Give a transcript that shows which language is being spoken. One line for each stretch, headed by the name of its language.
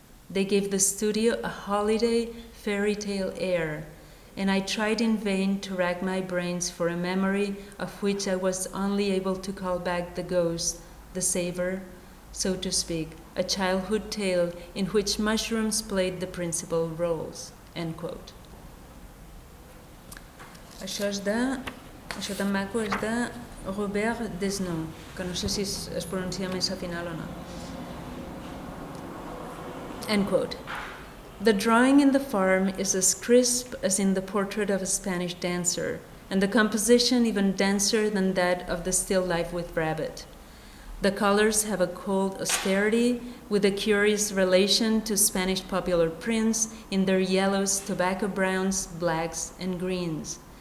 English: They gave the studio a holiday, fairy tale air, and I tried in vain to rack my brains for a memory of which I was only able to call back the ghost, the savor, so to speak, a childhood tale in which mushrooms played the principal roles, end quote.
Catalan: Això tan maco és de Robert Desnos, que no sé si es pronuncia més a final o no.
English: End quote. The drawing in the farm is as crisp as in the portrait of a Spanish dancer, and the composition even denser than that of the still life with rabbit. The colors have a cold austerity with a curious relation to Spanish popular prints in their yellows, tobacco browns, blacks, and greens.